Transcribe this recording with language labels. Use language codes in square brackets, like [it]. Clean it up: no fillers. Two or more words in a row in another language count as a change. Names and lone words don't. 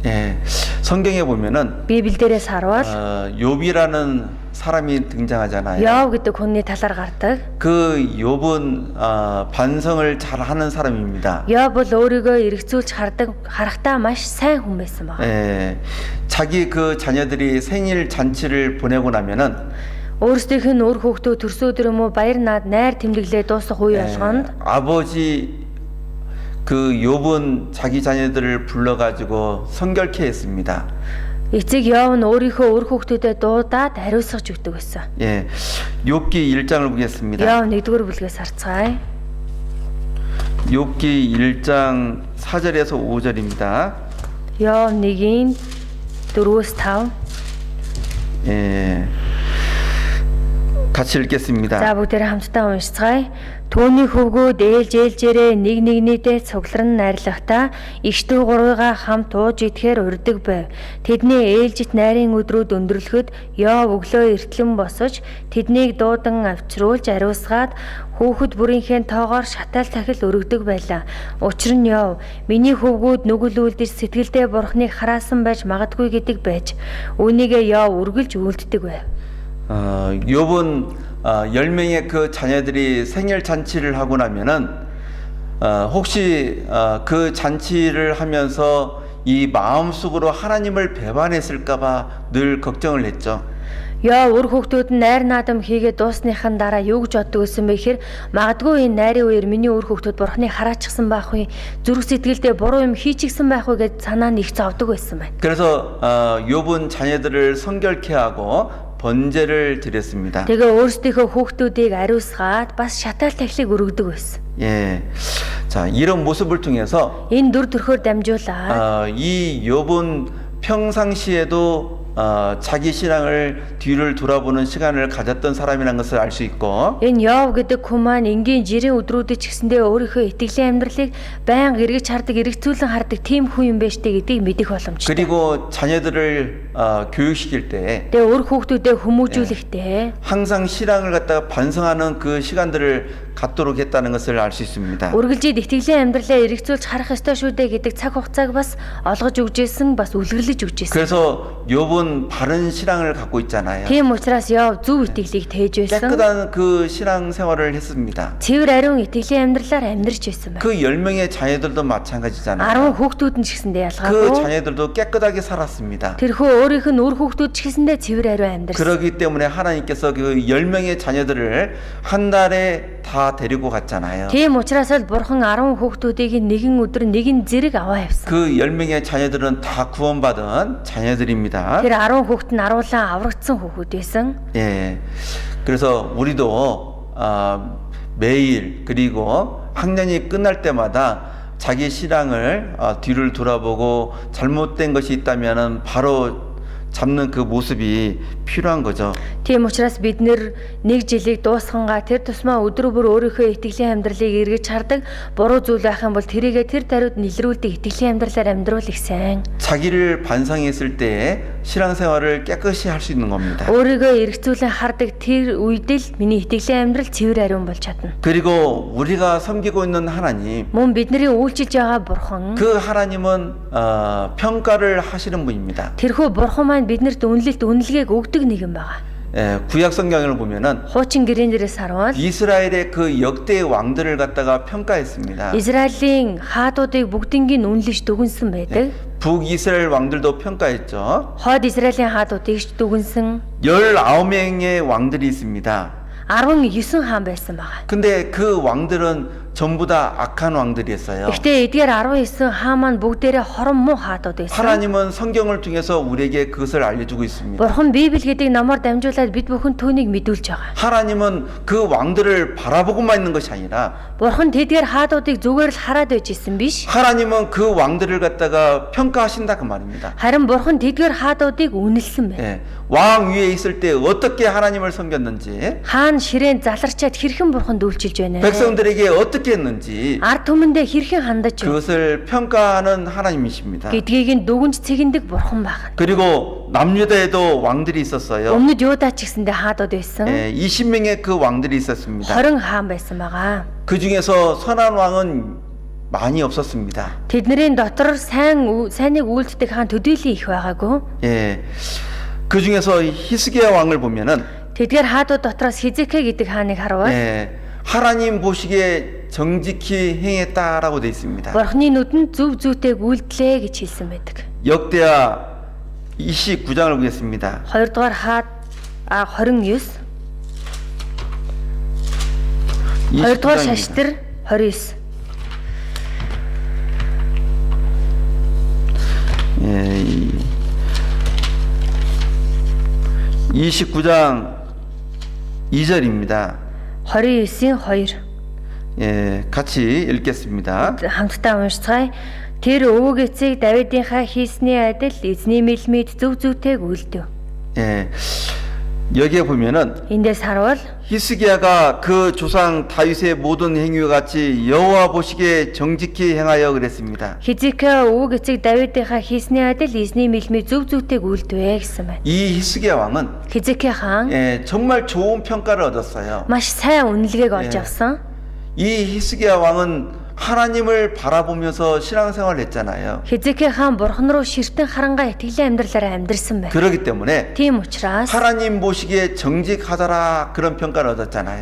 [ko] 예, 성경에 보면은 [mn] Библиэрээс харвал [ko] 욥이라는 사람이 등장하잖아요. [mn] Йов гэдэг хүний талаар гардаг. [ko] 그 욥은 반성을 잘하는 사람입니다. [mn] Йов бол өөрийгөө эргцүүлж харахтаа маш сайн хүн байсан байна. [ko] 예, 자기 그 자녀들이 생일 잔치를 보내고 나면은 [mn] Өөрсдийнх нь өр хүүхдүүд төрсөн өдөр юм уу баяр наад найр тэмдэглээ дуусах үе болгонд [ko] 아버지 그 욥은 자기 자녀들을 불러가지고 성결케 했습니다. [mn] эцэг Йов нь өөрийнхөө өр хүүхдүүдэд дуудаад ариусгаж өгдөг байсан. [ko] 예, 욥기 1장을 보겠습니다. [mn] Йов 1-р бүлгээс харцгаая. [ko] 욥기 1장 4절에서 5절입니다. [mn] Йов 1-ийн 4-өөс 5. [ko] 예, 같이 읽겠습니다. [mn] За бүгдээрээ хамтдаа уншицгаая. Түүний хөвгүүд ээлжээрээ нэг нэгнийдээ цугларн найрлахдаа эгч дүү гурвыгаа хамт ууж идэхээр урддаг байв. Тэдний ээлжит найрын өдрүүд өндөрлөхөд Йов өглөө эртлэн босож тэднийг дуудан авчруулж ариусгаад хүүхэд бүрийнхээ тоогоор шатаал тахил өргөдөг байлаа. Учир нь Йов миний хөвгүүд нүгэл үлдэж сэтгэлдээ бурхныг хараасан байж магадгүй гэдэг байж үүнийгээ Йов үргэлж үйлддэг байв. [ko] 욥은 10명의 그 자녀들이 생일 잔치를 하고 나면은 혹시 그 잔치를 하면서 이 마음속으로 하나님을 배반했을까봐 늘 걱정을 했죠. [mn] Йов өр хүүхдүүд нь найр наадам хийгээд дуусныхан дараа юу гэж боддог байсан бэ гэхээр магадгүй энэ найрын үеэр миний өр хүүхдүүд бурхныг хараачихсан байх вэ, зүрх сэтгэлдээ буруу юм хийчихсэн байх вэ гэж санаа нь их зовдөг байсан байна. [ko] 그래서 욥은 자녀들을 성결케 하고 번제를 드렸습니다. [mn] Тэгээ өөрсдийнхөө хүүхдүүдийг ариусгаад бас шатаал тахилыг өргөдөг байсан. [ko] 예, 자 이런 모습을 통해서 [mn] Энэ дүр төрхөөр дамжуулаад [ko] 이 욥은 평상시에도 자기 신앙을 뒤를 돌아보는 시간을 가졌던 사람이라는 것을 알 수 있고 [mn] энэ Йов гэдэг хүн маань энгийн жирийн өдрүүдэд ч гэсэндээ өөрийнхөө итгэлийн амьдралыг байнга эргэж хардаг, эргэцүүлэн хардаг тийм хүн юм байна штэ гэдгийг мэдэх боломжтой. [ko] 그리고 자녀들을 교육시킬 때 [mn] Тэгээ өр хүүхдүүдэд хүмүүжүүлэхдээ [ko] 항상 신앙을 갖다가 반성하는 그 시간들을 갖도록 했다는 것을 알 수 있습니다. [mn] үргэлжид итгэлийн амьдралаа эргэцүүлж харах ёстой шүү дээ гэдэг цаг хугацааг бас олгож өгчээсэн, бас үлгэрлэж өгчээсэн. [ko] 그래서 욥은 바른 신앙을 갖고 있잖아요. [mn] Тийм учраас Йов зөв итгэлийг тээж байсан. [ko] 깨끗한 그 신앙 생활을 했습니다. [mn] Цэвэр ариун итгэлийн амьдралаар амьдарч байсан байна. [ko] 그 10명의 자녀들도 마찬가지잖아요. [mn] 10 хүүхдүүд нь ч гэсэндээ 그 ялгаагүй. [ko] 자녀들도 깨끗하게 살았습니다. [mn] Тэрхүү өөрийнх нь өр хүүхдүүд ч гэсэндээ цэвэр ариун амьдарсан. [ko] 그러기 때문에 하나님께서 그 10명의 자녀들을 한 달에 다 데리고 갔잖아요. [mn] Тийм учраас л бурхан 10 хүүхдүүдийг нэгэн өдөр нэгэн зэрэг аваа явсан. [ko] 그 10명의 자녀들은 다 구원받은 자녀들입니다. [mn] Тэр 10 хүүхэд нь аруулан аврагдсан хүүхэд байсан. [ko] 예. 그래서 우리도 매일 그리고 학년이 끝날 때마다 자기 신앙을 뒤를 돌아보고 잘못된 것이 있다면은 바로 잡는 그 모습이 필요한 거죠. [mn] Тийм учраас бид нэр нэг жилийг дуусгангаа тэр тусмаа өдөр бүр өөрийнхөө итгэлийн амьдралыг эргэж хардаг, буруу зүйл байх юм бол тэрийгэ тэр даруйд илрүүлдэг итгэлийн амьдралаар амьдруул их сайн. [ko] 자기를 반성했을 때 신앙생활을 깨끗이 할 수 있는 겁니다. [mn] өөрийгөө эргцүүлэн хардаг тэр үед л миний итгэлийн амьдрал цэвэр ариун болж чадна. [ko] 그리고 우리가 섬기고 있는 하나님, [mn] Мөн бидний үйлчилж байгаа бурхан [ko] 그 하나님은 평가를 하시는 분입니다. [mn] тэрхүү бурхан маань биднэрт үнэлгээг өгдөг нэгэн байгаа. [ko] 예, 구약 성경을 보면은 [mn] Хуучин гэрэн дээрээс харвал [ko] 이스라엘의 그 역대 왕들을 갖다가 평가했습니다. [mn] Израилийн хаадуудыг бүгднийг үнэлж дүгнсэн байдаг. [ko] 북이스라엘 왕들도 평가했죠. [mn] Хойд Израилийн хаадуудыг ч дүгнсэн [ko] 19명의 왕들이 있습니다. [mn] 19 хаан байсан байгаа. [ko] 근데 그 왕들은 전부 다 악한 왕들이었어요. [mn] Гэхдээ эдгээр 19 хаан маань бүгдээрээ хорон муу хаадууд байсан. [ko] 하나님은 성경을 통해서 우리에게 그것을 알려주고 있습니다. [mn] Бурхан Библи гэдэг номоор дамжуулаад бид бүхэн түүнийг мэдүүлж байгаа. [ko] 하나님은 그 왕들을 바라보고만 있는 것이 아니라 [mn] Бурхан тэдгээр хаадуудыг зүгээр л хараад байж исэн биш. [ko] 하나님은 그 왕들을 갖다가 평가하신다 그 말입니다. [mn] Харин Бурхан тэдгээр хаадуудыг үнэлсэн байна. [ko] 예, 왕 위에 있을 때 어떻게 하나님을 섬겼는지, [mn] Хаан ширээн заларчаад хэрхэн Бурханд үйлчилж байна вэ? [ko] 백성들에게 어떻게 했는지 [mn] Ард түмэндээ хэрхэн хандаж байна [ko] 그것을 평가하는 하나님이십니다. [mn] гэдгийг нь дүгнж цэгэндэг Бурхан байна. [ko] 그리고 남유다에도 왕들이 있었어요. [mn] Өмнөд Юудаа ч гэсэндээ хаадууд байсан. [ko] 예, 20명의 그 왕들이 있었습니다. [mn] 20 хаан байсан байгаа. [ko] 그 중에서 선한 왕은 많이 없었습니다. [mn] Тэдний дотор сайныг үйлддэг хаан төдийлөн их байгаагүй. [ko] 예. 그 중에서 히스기야 왕을 보면은 [mn] Тэдгээр хаадууд дотроос Хизекэ гэдэг хааныг харвал [ko] 예. 하나님 보시기에 정직히 행했다라고 되어 있습니다. [mn] Бурхны нүдэнд зөв зүйтэйг үйлдлээ гэж хэлсэн байдаг. [ko] 역대하 29장을 보겠습니다. [mn] 2дугаар хаад 29 2дугаар [ko] 29장입니다. [mn] шаштар 29 [ko] 예. 29장 2절입니다. [mn] 29-ийн 2 [ko] 예, 같이 읽겠습니다. [mn] хамтдаа уншицгаая. Тэр өвөг эцэг Давидынхаа хийсний адил эзний мэлмид зөв зүйтэйг үйлдэв. [ko] 예. 여기에 보면은 [mn] Эндээс харвал [ko] 히스기야가 그 조상 다윗의 모든 행위와 같이 여호와 보시기에 정직히 행하여 그랬습니다. [mn] Хизекэ өвөг эцэг Давидынхаа хийсний адил эзний мэлмид зөв зүйтэйг үйлдэвэ гэсэн байна. [ko] 이 히스기야 왕은 [mn] Хизекэ хаан [ko] 예, 정말 좋은 평가를 얻었어요. [mn] маш сайн үнэлгээг олж [ko] 예. [mn] авсан. [ko] 이 히스기야 왕은 하나님을 바라보면서 신앙생활을 했잖아요. [mn] Хизекэ хаан бурхан руу ширтэн харангаа итгэлийн амьдралаараа амьдрсан байна. [ko] 그렇기 때문에 [mn] Тийм учраас [ko] 하나님 보시기에 정직하더라 그런 평가를 얻었잖아요.